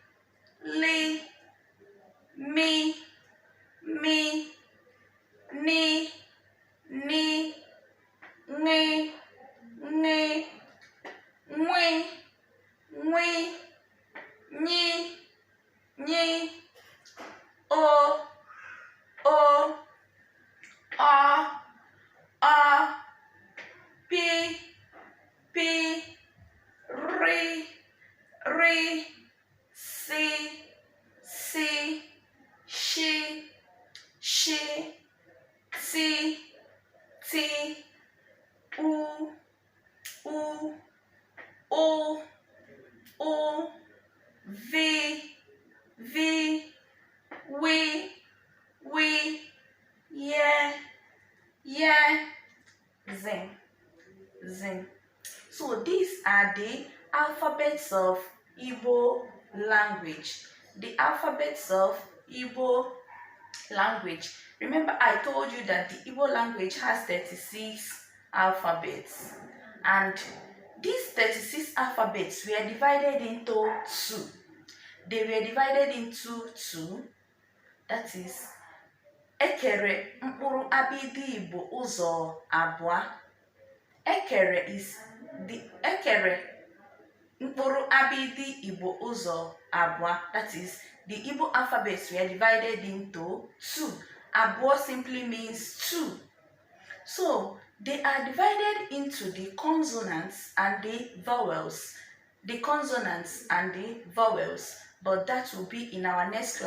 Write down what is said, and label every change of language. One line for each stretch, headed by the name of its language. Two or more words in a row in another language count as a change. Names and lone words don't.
Igbo: mi, ni, ngwi, nyi, o, pi, ri, si, shi, ti, T, U, U, O, O, V, V, we, yeah, zin, zin.
English: So these are the alphabets of Igbo language. The alphabets of Igbo language. Remember, I told you that the Igbo language has 36 alphabets, and these 36 alphabets were divided into two. They were divided into two. That is,
Igbo: ekere mkpụrụ abịdị Igbo ụzọ abụọ. Ekere mkpụrụ abịdị Igbo ụzọ abụọ.
English: That is, the Igbo alphabets were divided into two. Abụọ simply means two. So they are divided into the consonants and the vowels. The consonants and the vowels. But that will be in our next class.